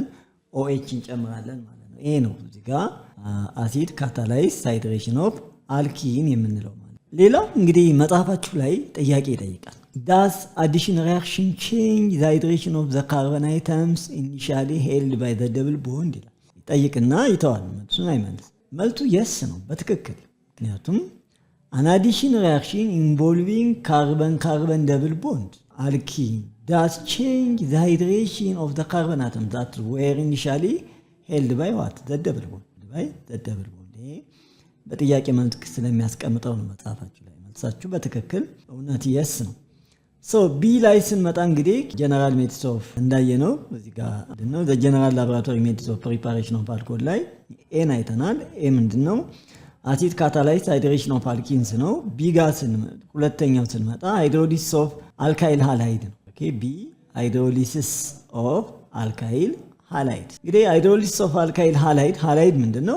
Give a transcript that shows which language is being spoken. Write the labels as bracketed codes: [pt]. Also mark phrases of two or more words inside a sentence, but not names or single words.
[am] OH እንጨምራለን ማለት ነው። ይሄ ነው እዚህ ጋር [en] acid catalyzed hydration of alkene [am] የምንለው ማለት። ሌላው እንግዲህ መጽሐፋችሁ ላይ ጥያቄ ይጠይቃል። [en] does addition reaction change the hydration of the carbon atoms initially held by the double bond [am] ይላል። ይጠይቅና ይተዋል፣ መልሱን አይመልስ። መልሱ የስ ነው በትክክል። ምክንያቱም [en] an addition reaction involving carbon-carbon double bond alkene does change the hydration of the carbon atoms that were initially held by what? The double bond. By the double bond. [am] በጥያቄ መልክ ስለሚያስቀምጠው ነው መጽሐፋችሁ ላይ። መልሳችሁ በትክክል እውነት yes ነው። ሶ ቢ ላይ ስንመጣ እንግዲህ [en] general methods of [am] እንዳየነው እዚህ ጋር ምንድነው [en] the general laboratory methods of preparation of alcohol [am] ላይ ኤን አይተናል። ኤ ምንድነው? [en] acid catalyzed hydration of alkenes [am] ነው። ቢ ጋር ሁለተኛው ስንመጣ [en] hydrolysis of alkyl halide [am] ነው። ኦኬ ቢ [en] hydrolysis of alkyl halide። [am] እንግዲህ [en] hydrolysis of alkyl halide [am] ምንድነው?